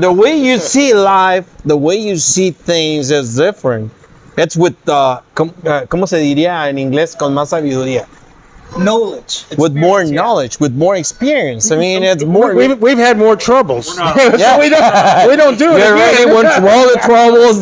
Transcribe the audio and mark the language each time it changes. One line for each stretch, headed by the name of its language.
English: The way you see life, the way you see things is different. It's with
Spanish: ¿cómo se diría en inglés? Con más sabiduría.
English: Knowledge. With more knowledge, with more experience. I mean, it's more. We've had more troubles. Yeah. So we don't do it. You're ready for all the troubles.